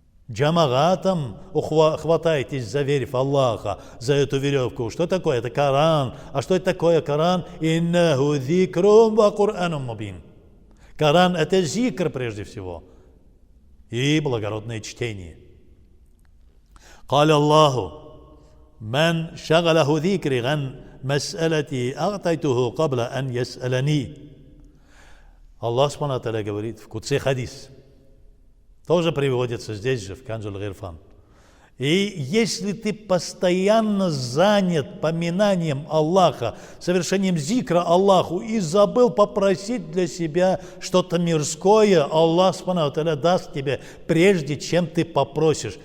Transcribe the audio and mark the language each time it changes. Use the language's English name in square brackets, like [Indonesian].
[Russian] Джамаатам хватайтесь за верь Аллаха, за эту веревку. Что такое? Это Коран. А что это такое Коран? [Arabic] Иннаху зикрум ва Куранум мубин. [Russian] Коран – это зикр прежде всего и благородное чтение. [Arabic] قال الله من شغله ذكري عن مسألتي أعطيته قبل أن يسألني. [Russian] Аллах Субхану говорит в Кудси хадис, тоже приводится здесь же, в Канзуль Гирфан. И если ты постоянно занят поминанием Аллаха, совершением зикра Аллаху и забыл попросить для себя что-то мирское, Аллах Субхану даст тебе, прежде чем ты попросишь.